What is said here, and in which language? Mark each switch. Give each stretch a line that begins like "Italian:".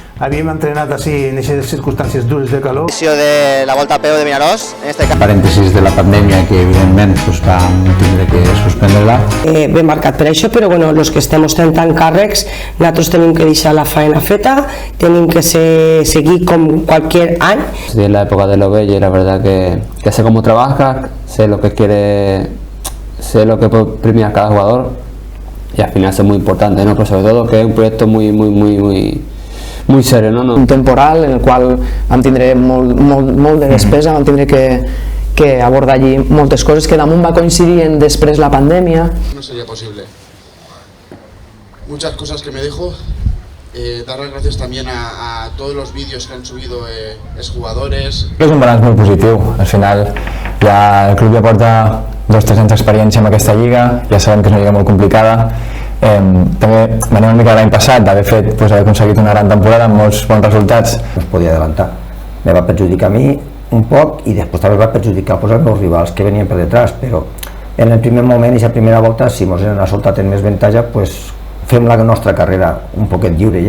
Catalan: Havíem entrenat així en aquestes circumstàncies dures de calor. De la Volta a Peu de Vinaròs, en este cas. Parèntesis de la pandèmia que evidentment vam tindre que suspendre-la. Ben marcat per això, però bueno, els que estem ostentant càrrecs, nosaltres tenim que deixar la faena feta, tenim que seguir com qualsevol any.
Spanish: De la época de Lovell, la verdad que sé cómo trabaja, sé lo que quiere, sé lo que puede premiar cada jugador y al final es muy importante, ¿no? Pero sobre todo que es un proyecto muy serio, ¿no?
Catalan: Un temporal en el qual vam tindre molt de despesa, vam tindre que abordar allí moltes coses que damunt va coincidir en després la pandèmia.
Spanish: No sería posible. Muchas cosas que me dijo. Dar las gracias también a todos los vídeos que han subido exjugadores.
Catalan: És un balanç molt positiu. Al final el club ja porta 2-3 anys d'experiència en aquesta lliga, ja sabem que és una lliga molt complicada. També venim una mica l'any passat d'haver aconseguit una gran temporada amb molts bons resultats. No es podia adelantar. Me va perjudicar a mi un poc i després també va perjudicar els meus rivals que venien per detrás, però en el primer moment, i la primera volta, si ens han soltat en més avantatge, fem la nostra carrera un poquet lliure.